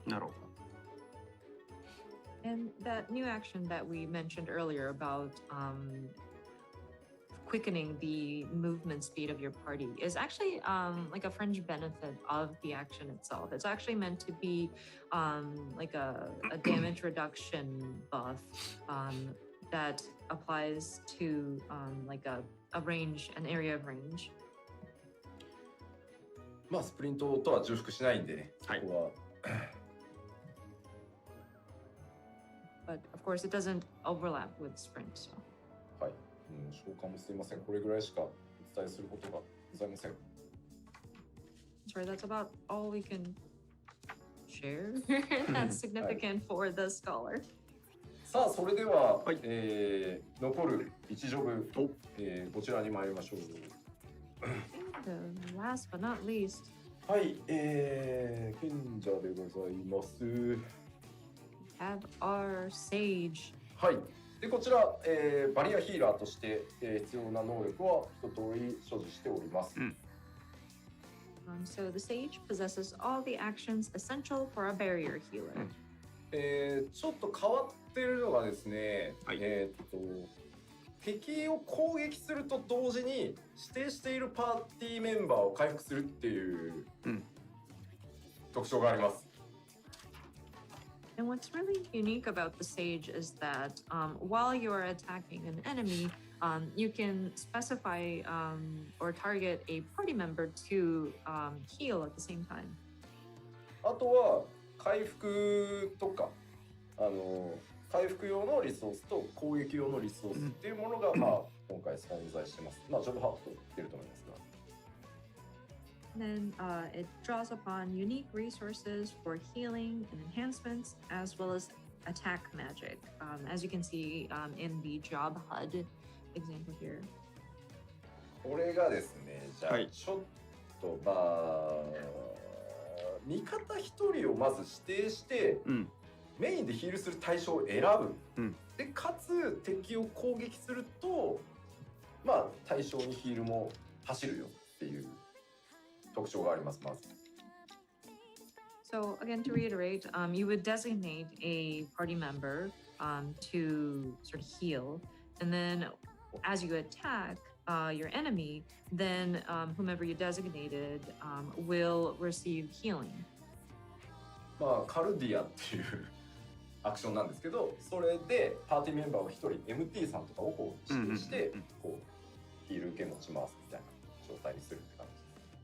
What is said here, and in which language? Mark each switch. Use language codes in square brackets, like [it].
[ja] なるほど。 [en] And that new action that we mentioned earlier about quickening the movement speed of your party is actually like a fringe benefit of the action itself. It's actually meant to be like a damage reduction buff that applies to like a range, an area of range. [ja] まあスプリントとは重複しないんでね、はい、ここは。 [en] But of course, it doesn't overlap with sprint. So. [ja] はい、召喚もすいません。これぐらいしかお伝えすることがございません。 [en] Sorry, that's about all we can share. That's significant for the scholar. [ja] さあ、それでは、はい、残る1ジョブ、こちらに参りましょう。 [en] The last but not least. [ja] はい、賢者でございます。 [en] Have our sage. [ja] はい、でこちら、バリアヒーラーとして、必要な能力は一通り所持しております。 [en] So the sage possesses all the actions essential for a barrier healer. [ja] ちょっと変わってるのがですね、はい、敵を攻撃すると同時に指定しているパーティーメンバーを回復するっていう特徴があります。 [en] And what's really unique about the sage is that while you are attacking an enemy, you can specify or target a party member to heal at the same time. [ja] あとは回復とか回復用のリソースと攻撃用のリソースっていうものが、まあ、今回存在してます。まあ、ジョブハート出ると思いますが。 [en] And then it draws upon unique resources for healing and enhancements, as well as attack magic, as you can see in the Job HUD example here. [ja] これがですね、じゃあちょっと、まあ、味方一人をまず指定して、メインでヒールする対象を選ぶ、でかつ敵を攻撃すると、まあ、対象にヒールも走るよっていう特徴があります。まず。 [en] So again, to reiterate, you would designate a party member to sort of heal, and then as you attack your enemy, then whomever you designated will receive healing. [ja] まあカルディアっていうアクションなんですけど、それでパーティーメンバーを一人 MT さんとかをこう指定して、こうヒール受け持ちますみたいな状態にするって感じです。